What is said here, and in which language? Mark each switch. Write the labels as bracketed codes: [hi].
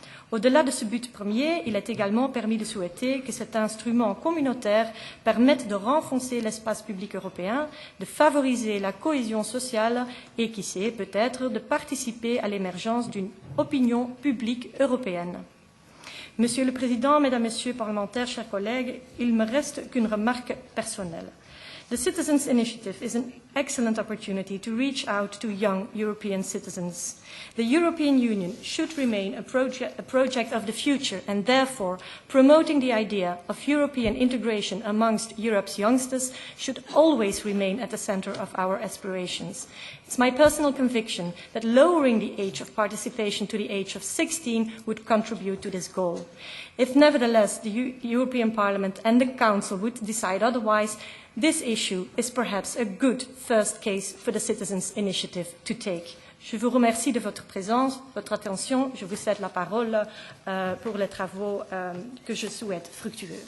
[fr] Au-delà de ce but premier, il est également permis de souhaiter que cet instrument communautaire permette de renforcer l'espace public européen, de favoriser la cohésion sociale et, qui sait, peut-être de participer à l'émergence d'une opinion publique européenne. Monsieur le Président, Mesdames, Messieurs les parlementaires, chers collègues, il me reste qu'une remarque personnelle. [en] The Citizens' Initiative is an excellent opportunity to reach out to young European citizens. The European Union should remain a project of the future, and therefore promoting the idea of European integration amongst Europe's youngsters should always remain at the centre of our aspirations. It's my personal conviction that lowering the age of participation to the age of 16 would contribute to this goal. If nevertheless the European Parliament and the Council would decide otherwise, this issue is perhaps a good first case for the Citizens' Initiative to take. [fr] Je vous remercie de votre présence, votre attention. Je vous cède la parole pour les travaux que je souhaite fructueux.